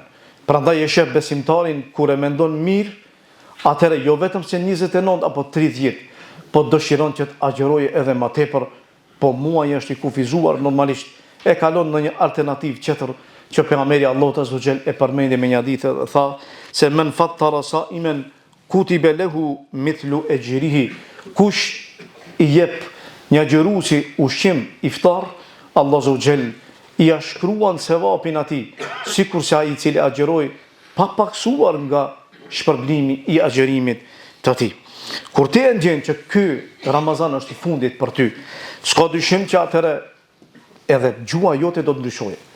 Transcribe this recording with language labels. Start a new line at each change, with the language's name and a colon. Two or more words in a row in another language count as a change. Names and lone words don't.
Albanian: Prandaj e sheh besimtarin kur e mendon mirë, atëherë jo vetëm se 29 apo 30, po dëshiron që të agjerojë edhe më tepër, po muaji është i kufizuar, normalisht e kalon në një alternativë tjetër që pejgamberi Allahut
Arabic: عز وجل
Albanian: e përmendi me një hadith dhe tha se
Arabic: من فطر صائما كتب له مثل أجره.
Albanian: Kush i jep një agjëruesi ushqim iftar, Allah
Arabic: عز وجل
Albanian: i shkruan sevapin atij, sikur se ai i cili agjeroi pa paksuar nga shpërblimi i agjerimit të tij. Kur ti e ndjen që ky Ramazan është i fundit për ty, s'ka dyshim që atëherë edhe gjua jote do të ndryshojë.